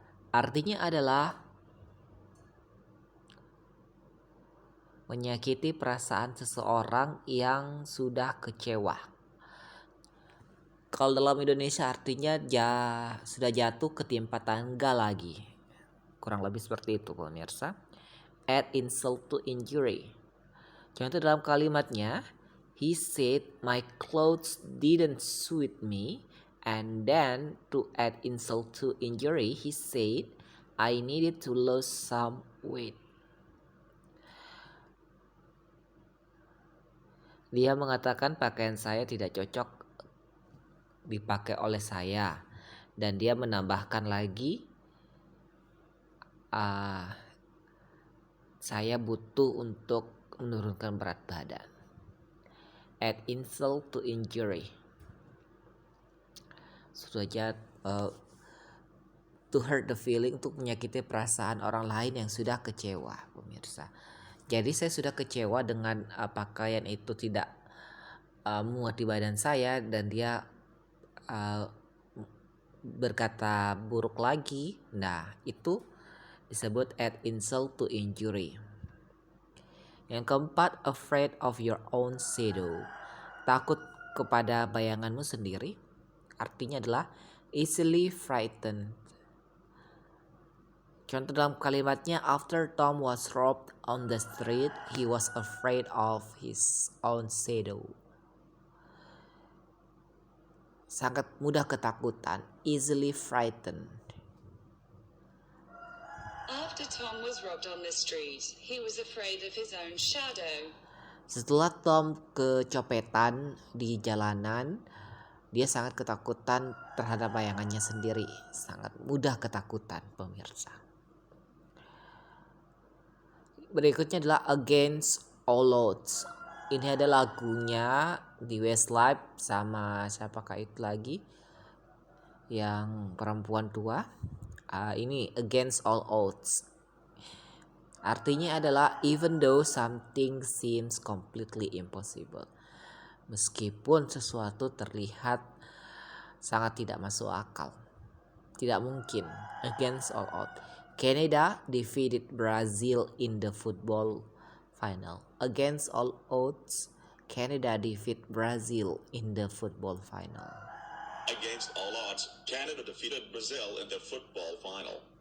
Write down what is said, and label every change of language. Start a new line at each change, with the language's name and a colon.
Indonesian: Artinya adalah menyakiti perasaan seseorang yang sudah kecewa. Kalau dalam Indonesia artinya sudah jatuh ketimpa tangga lagi. Kurang lebih seperti itu pemirsa.
English: Add insult to injury. Contoh dalam kalimatnya, he said my clothes didn't suit me, and then to add insult to injury, he said I needed to lose some weight.
Indonesian: Dia mengatakan pakaian saya tidak cocok dipakai oleh saya, dan dia menambahkan lagi saya butuh untuk menurunkan berat badan.
English: Add insult to injury.
Indonesian: Sudah to hurt the feeling, untuk menyakiti perasaan orang lain yang sudah kecewa, pemirsa. Jadi saya sudah kecewa dengan pakaian itu tidak muat di badan saya, dan dia berkata buruk lagi. Nah, itu disebut add insult to injury. Yang keempat,
English: afraid of your own shadow.
Indonesian: Takut kepada bayanganmu sendiri. Artinya adalah
English: easily frightened. Contoh dalam kalimatnya, after Tom was robbed on the street, he was afraid of his own shadow.
Indonesian: Sangat mudah ketakutan,
English: easily frightened. After Tom was robbed on the street, he was afraid of his own shadow.
Indonesian: Setelah Tom kecopetan di jalanan, dia sangat ketakutan terhadap bayangannya sendiri. Sangat mudah ketakutan, pemirsa. Berikutnya adalah
English: Against All Odds.
Indonesian: Ini ada lagunya di Westlife sama siapakah itu lagi yang perempuan tua. Ini Against All Odds.
English: Artinya adalah even though something seems completely impossible.
Indonesian: Meskipun sesuatu terlihat sangat tidak masuk akal, tidak mungkin.
English: Against all odds. Canada defeated Brazil in the football final. Against all odds, Canada defeat Brazil in the football final. Against all odds, Canada defeated Brazil in the football final.